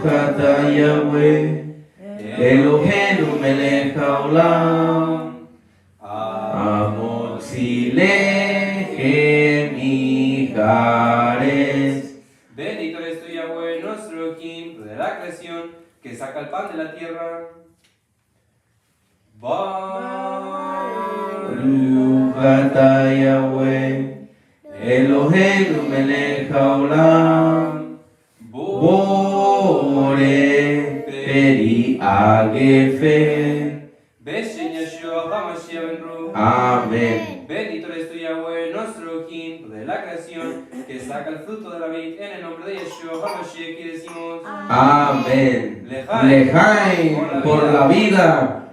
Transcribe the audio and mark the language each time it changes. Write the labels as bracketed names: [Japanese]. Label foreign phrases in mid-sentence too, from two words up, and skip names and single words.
[Hebrew] אתה יהוה אלוהינו מלך העולם המוציא לחם מן הארץ. [Spanish] Bendito eres tú, Yahweh, nuestro Elohim, de la creación, que saca el pan de la tierra. [Hebrew] ברוך אתה יהוה אלוהינו מלך העולם בורא פרי הגפן. בשם ישוע המשיח בן רוח. [Spanish] Amén. Bendito eres tú, Yahweh, nuestro Elohim, de la creación, que saca el fruto de la vid. En el nombre de Yeshua HaMashiach y decimos, Amén. Lejaim por la vida.